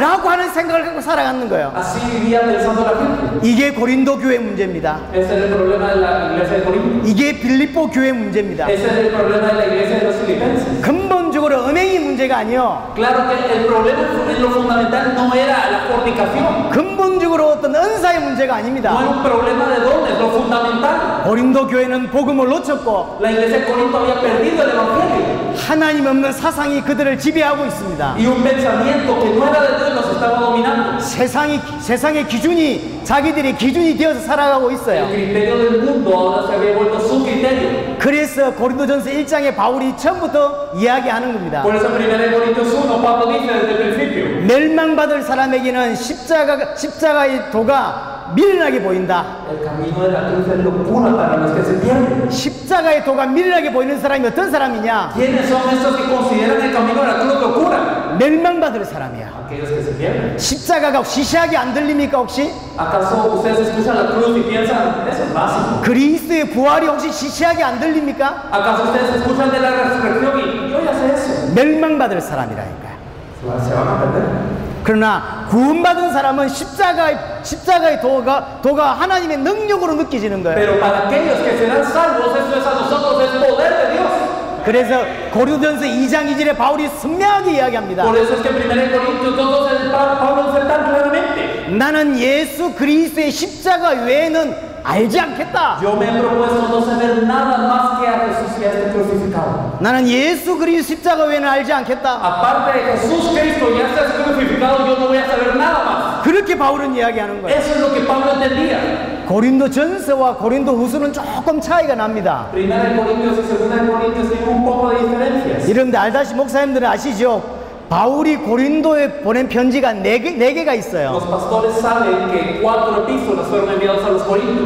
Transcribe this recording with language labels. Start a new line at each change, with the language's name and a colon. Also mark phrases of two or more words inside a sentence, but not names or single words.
Korean: 라고 하는 생각을 갖고 살아가는 거예요.
Spanish: Así vivía pensando la gente.
Korean: 이게 고린도 교회 문제입니다.
Spanish: Ese era el problema de la iglesia de Corinto.
Korean: 이게 빌립보 교회 문제입니다.
Spanish: Ese es el problema de la iglesia de los filipenses.
Korean: 근본적으로 은행이 문제가 아니요.
Spanish: Claro que el problema en lo fundamental no era la fornicación.
Korean: 근본적으로 어떤 은사의 문제가
Spanish: No era
Korean: 아닙니다.
Spanish: un problema de dones, lo fundamental.
Korean: 고린도 교회는 복음을 놓쳤고
Spanish: La iglesia de Corinto había perdido el evangelio.
Korean: 하나님 없는 사상이 그들을 지배하고 있습니다.
Spanish: Y un pensamiento que no era de Dios los estaba dominando.
Korean: 세상의 기준이 자기들의 기준이 되어서 살아가고 있어요.
Spanish: El criterio del mundo ahora se había vuelto su criterio.
Korean: 그래서 고린도전서 1장에 바울이 처음부터 이야기하는 겁니다.
Spanish: Por eso en 1 Corintios 1 Pablo dice desde el principio,
Korean: 멸망받을 사람에게는 십자가의 도가 미련하게 보인다.
Spanish: el camino de la cruz es locura para los que se pierden.
Korean: 십자가의 도가 미련하게 보이는 사람이 어떤 사람이냐?
Spanish: ¿Quiénes son estos que consideran el camino de la cruz locura?
Korean: 멸망받을 사람이야.
Spanish: Aquellos que se pierden.
Korean: 십자가가 시시하게 안 들립니까 혹시?
Spanish: ¿Acaso ustedes escuchan la cruz y piensan, eso es básico?
Korean: 그리스도의 부활이 혹시 시시하게 안 들립니까?
Spanish: ¿Acaso ustedes escuchan de la resurrección y yo ya sé eso?
Korean: 멸망받을 사람이라니까요.
Spanish: Se van a perder.
Korean: 그러나 구원받은 사람은 십자가의 도가 하나님의 능력으로 느껴지는 거예요.
Spanish: Pero para aquellos que serán salvos, eso es a nosotros, es poder de Dios.
Korean: 그래서 고린도전서 2장 2절에 바울이 선명하게 이야기합니다.
Spanish: Por eso es que en 1 Corintios 2:12 Pablo dice tan claramente:
Korean: 나는 예수 그리스도의 십자가 외에는 알지 않겠다.
Spanish: Yo me he propuesto no saber nada más que a Jesús y a este crucificado.
Korean: 나는 예수 그리스도 십자가 외에는 알지 않겠다.
Spanish: Aparte de Jesús Cristo y a este crucificado, yo no voy a saber nada más.
Korean: 그렇게 바울은 이야기하는 거예요.
Spanish: Eso es lo que Pablo entendía.
Korean: 고린도전서와 고린도후서는 조금 차이가 납니다.
Spanish: 1 Corintios y 2 Corintios tienen un poco de diferencias.
Korean: 여러분들 알다시피 목사님들은 아시죠? 바울이 고린도에 보낸 편지가 네 개가 있어요.
Spanish: Los pastores saben que 4 epístolas fueron enviadas a los Corintios.